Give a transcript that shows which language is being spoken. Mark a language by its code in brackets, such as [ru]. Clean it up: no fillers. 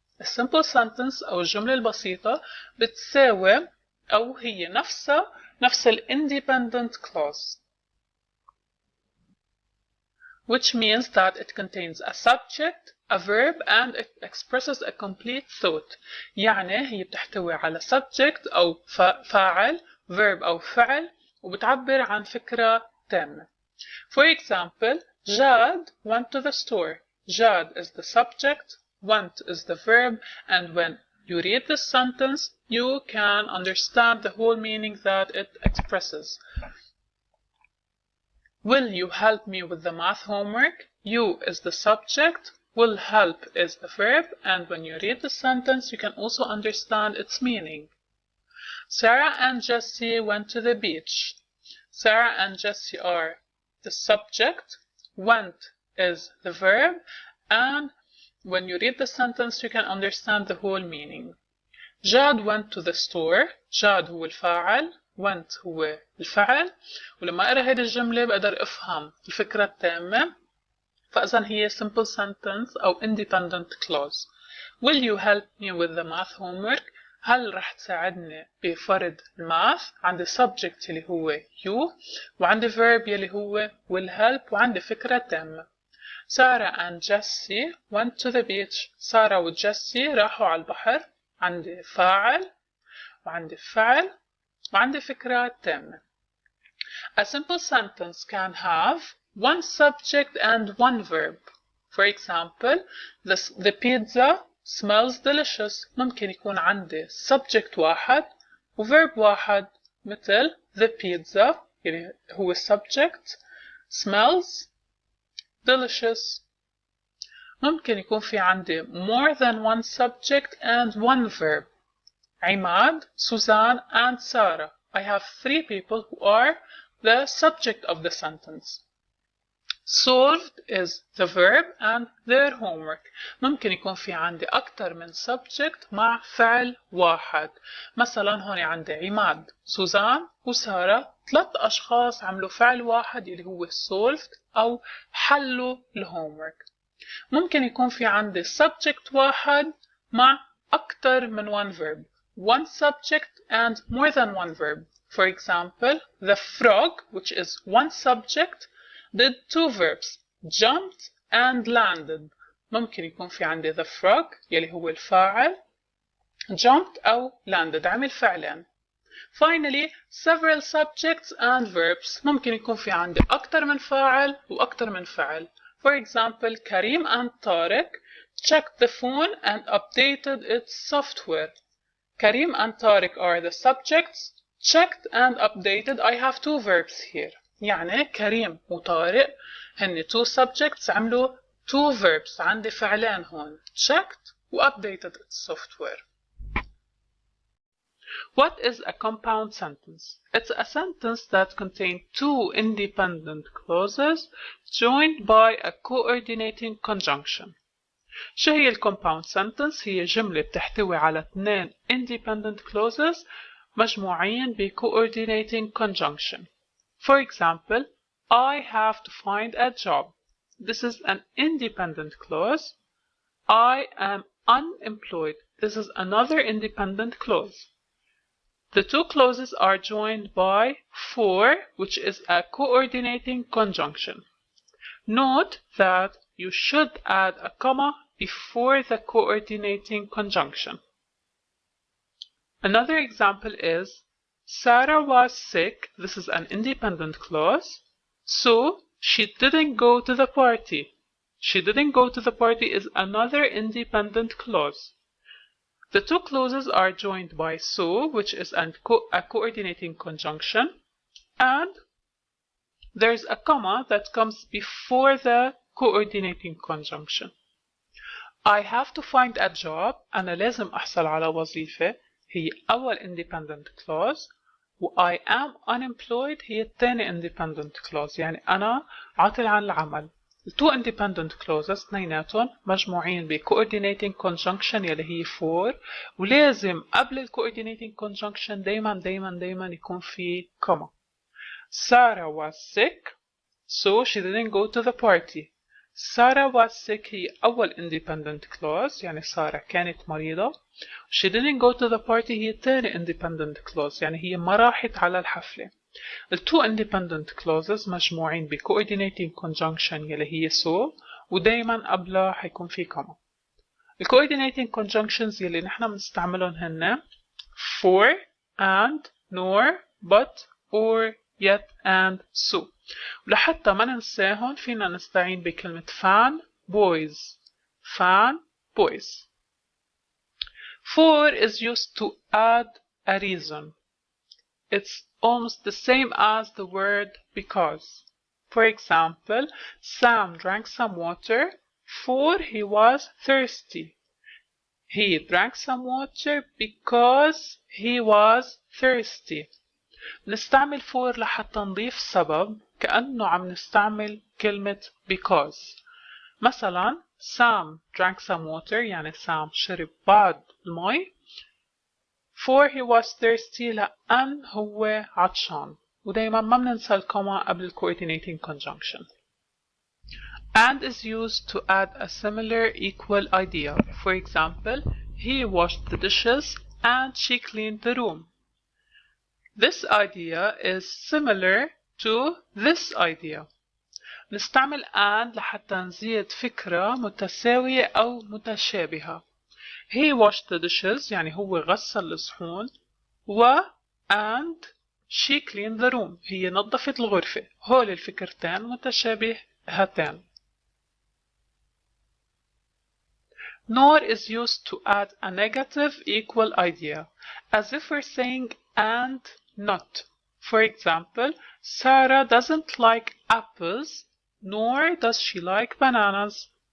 [en] A simple sentence [ar] أو الجملة البسيطة بتساوي أو هي نفس ال [en] independent clause, which means that it contains a subject, a verb, and it expresses a complete thought. [ar] يعني هي بتحتوي على subject أو فاعل، verb أو فعل، وبتعبر عن فكرة تامة. [en] For example, Jad went to the store. Jad is the subject, went is the verb, and when you read this sentence, you can understand the whole meaning that it expresses. Will you help me with the math homework? You is the subject, will help is the verb, and when you read the sentence, you can also understand its meaning. Sarah and Jesse went to the beach. Sarah and Jesse are the subject, went is the verb, and when you read the sentence, you can understand the whole meaning. Jad went to the store. [ar] Jad هو الفاعل, went هو الفعل، ولما أقرأ هذه الجملة بقدر أفهم الفكرة التامة، فإذا هي simple sentence أو independent clause. [en] Will you help me with the math homework? [ar] هل رح تساعدني بفرض الماث؟ عندي subject اللي هو you، وعندي verb اللي هو will help، وعندي فكرة تامة. [en] Sarah and Jesse went to the beach. [ar] سارة وجيسي راحوا على البحر. عندي فاعل وعندي فعل وعندي فكرة تامة. [en] A simple sentence can have one subject and one verb. For example, the pizza smells delicious. [ar] ممكن يكون عندي subject واحد و verb واحد، مثل the pizza اللي هو subject، smells delicious. ممكن يكون في عندي [en] more than one subject and one verb. عماد, Suzanne, and Sarah. I have three people who are the subject of the sentence. Solved is the verb and their homework. [ar] ممكن يكون في عندي أكتر من subject مع فعل واحد. مثلا هون عندي عماد, سوزان وسارة، 3 أشخاص عملوا فعل واحد اللي هو solved أو حلوا الهومورك. ممكن يكون في عندي subject واحد مع أكتر من one verb. [en] One subject and more than one verb. For example, the frog, which is one subject, did 2 verbs, jumped and landed. [ar] ممكن يكون في عندي the frog يلي هو الفاعل، jumped أو landed عمل فعلين. [en] Finally, several subjects and verbs. [ar] ممكن يكون في عندي أكتر من فاعل وأكتر من فعل. [en] For example, Karim and Tariq checked the phone and updated its software. Karim and Tariq are the subjects. Checked and updated, I have 2 verbs here. [ar] يعني كريم وطارق هن 2 subjects عملوا 2 verbs. عندي فعلين هون. [en] Checked و updated its software. What is a compound sentence? It's a sentence that contains 2 independent clauses joined by a coordinating conjunction. [ar] شو هي compound sentence؟ هي جملة بتحتوي على 2 independent clauses مجموعين ب coordinating conjunction. [en] For example, I have to find a job. This is an independent clause. I am unemployed. This is another independent clause. The 2 clauses are joined by for, which is a coordinating conjunction. Note that you should add a comma before the coordinating conjunction. Another example is Sarah was sick. This is an independent clause. So she didn't go to the party. She didn't go to the party is another independent clause. The 2 clauses are joined by so, which is a coordinating conjunction, and there's a comma that comes before the coordinating conjunction. I have to find a job. [ar] أنا لازم أحصل على وظيفة. هي أول independent clause، و [en] I am unemployed [ar] هي الثاني independent clause، يعني أنا عاطل عن العمل. التو independent clauses اثنيناتهم مجموعين ب coordinating conjunction يلي هي for، ولازم قبل ال coordinating conjunction دايما يكون في comma. [en] Sarah was sick so she didn't go to the party. Sarah was sick [ar] هي أول independent clause، يعني سارة كانت مريضة. [en] She didn't go to the party [ar] هي تاني independent clause، يعني هي ما راحت على الحفلة. ال two independent clauses مجموعين ب coordinating conjunction يلي هي so، ودايما قبلها حيكون في comma. [en] ال coordinating conjunctions [ar] يلي نحن بنستعملهم هن [en] for and nor but or yet and so. [ar] ولحتى ما ننساهم فينا نستعين بكلمة fan boys. [en] Fan boys. For is used to add a reason. It's almost the same as the word because. For example, Sam drank some water for he was thirsty. He drank some water because he was thirsty. [ar] نستعمل for لحتى نضيف سبب كأنه عم نستعمل كلمة because. مثلا [en] Sam drank some water [ar] يعني سام شرب بعض المي [en] for he was thirsty [ar] لأن هو عطشان. ودايما ما بننسى الكوما قبل coordinating conjunction. [en] And is used to add a similar equal idea. For example, he washed the dishes and she cleaned the room. This idea is similar to this idea. [ar] نستعمل and لحتى نزيد فكرة متساوية أو متشابهة. [en] He washed the dishes [ar] يعني هو غسل الصحون، و [en] and she cleaned the room [ar] هي نظفت الغرفة. هول الفكرتين متشابهتان. [en] Nor is used to add a negative equal idea, as if we're saying and not. For example, Sarah doesn't like apples, nor does she like bananas.